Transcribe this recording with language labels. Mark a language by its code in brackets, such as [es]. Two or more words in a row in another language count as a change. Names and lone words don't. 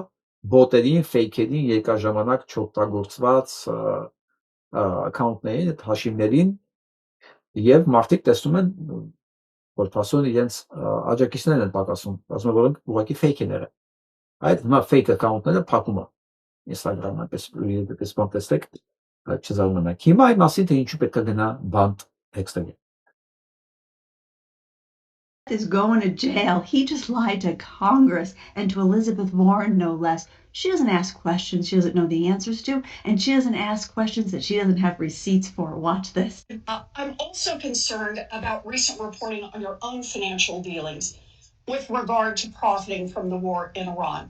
[hy] բոտերին, ֆեյքերին, երկարաժամանակ չօգտագործված account-ներին, այդ հաշիվներին, եւ մարդիկ տեսնում են, որ փաստորեն իրենց աջակիցներն են պակասում, ասում են, որ ուղղակի fake են եղել։ Այդ հիմա [en] fake account- [hy] ները փակում է Instagram-ը, այդպես բան տեսեք, չզարմանաք։ Հիմա այն մասին, թե ինչու պետք է գնա բանտ հեքստերի։ [en] Is going to jail. He just lied to Congress and to Elizabeth Warren, no less. She doesn't ask questions she doesn't know the answers to, and she doesn't ask questions that she doesn't have receipts for. Watch this. I'm also concerned about recent reporting on your own financial dealings with regard to profiting from the war in Iran.